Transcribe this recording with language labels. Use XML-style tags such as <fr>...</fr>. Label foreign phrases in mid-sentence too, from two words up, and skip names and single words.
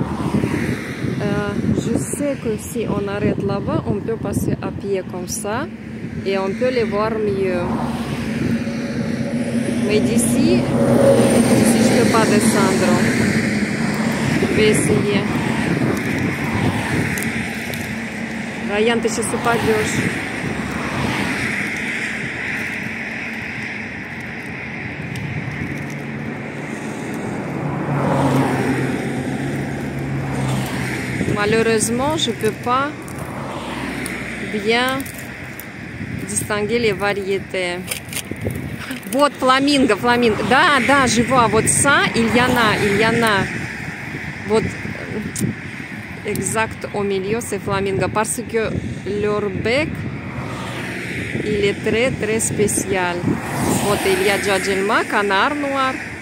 <fr>Je sais que si on arrête là-bas, on peut passer à pied comme ça et on peut les voir mieux. Mais d'ici, je ne peux pas descendre. Je vais essayer. Ryan,</fr> <ru>ты сейчас упадешь.</ru> <fr>Malheureusement, je ne peux pas bien distinguer les variétés.</fr> <ru>Вот фламинго, фламинго. Да, да,</ru> <fr>je vois. Вот ça, il y en a. Вот exact au milieu, c'est flamingo. Parce que leur bec, il est très, très spécial. Вот il y a Djadjelma, canard noir.</fr>